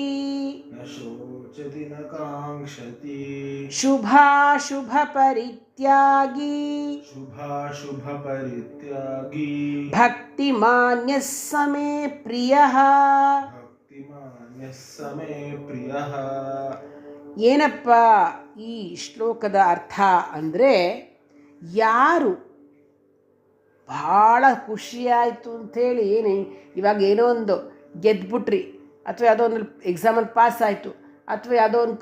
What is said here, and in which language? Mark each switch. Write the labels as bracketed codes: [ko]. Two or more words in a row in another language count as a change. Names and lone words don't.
[sa] ನ ಶೋಚತಿ ನ ಕಾಂಕ್ಷತಿ, ಶುಭಾಶುಭ ಪರಿತ್ಯಾಗಿ, ಶುಭಾಶುಭ ಪರಿತ್ಯಾಗಿ, ಭಕ್ತಿಮಾನ್ಯಃ ಸಮೇ ಪ್ರಿಯಃ. ಭಕ್ತಿಮಾನ್ಯಃ ಸಮೇ ಪ್ರಿಯಃ. [kn] ಏನಪ್ಪ ಈ ಶ್ಲೋಕದ ಅರ್ಥ ಅಂದರೆ, ಯಾರು ಭಾಳ ಖುಷಿಯಾಯಿತು ಅಂಥೇಳಿ ಇವಾಗ ಏನೋ ಒಂದು ಗೆದ್ಬಿಟ್ರಿ, ಅಥವಾ ಯಾವುದೋ ಒಂದು ಎಕ್ಸಾಮಲ್ಲಿ ಪಾಸ್ ಆಯಿತು, ಅಥವಾ ಯಾವುದೋ ಒಂದು